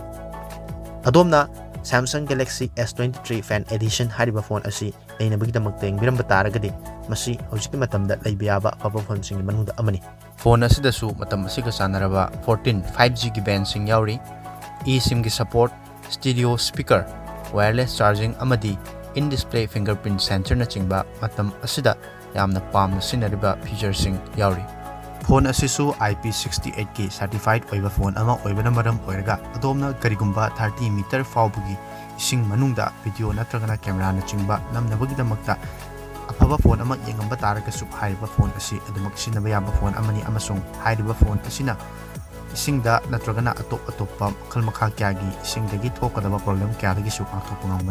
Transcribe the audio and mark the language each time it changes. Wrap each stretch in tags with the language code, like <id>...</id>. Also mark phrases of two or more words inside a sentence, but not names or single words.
<mni>Adomna Samsung Galaxy S23 Fan Edition hariba phone asi leinabagi damakta engiramba taragadi masi hojiki matamda leibiyaba papa phone singi manungda amani. Phone asida su matam asiga sanaraba 14 5G gi band sing yauri. eSIM gi support,</mni> <en>stereo speaker, wireless charging</en> <mni>amadi</mni> <en>in-display fingerprint sensor</en> <mni>na chingba matam asida yamna pamna sinariba feature sing yauri. Phone asisu IP68 ki certified oiba phone ama oiba maram oiraga adomna karigumba 30 meter fawbugi ising manungda video natragana camera na chingba namnabagi damakta afaba phone ama yengamba taragasu hariba phone asi adumak sinaba yaba phone amani amasung hariba phone asina isingda natragana atop khalmakha kyagi isingdagi thokadaba problem kyadagi su athokpa ngambani.</mni>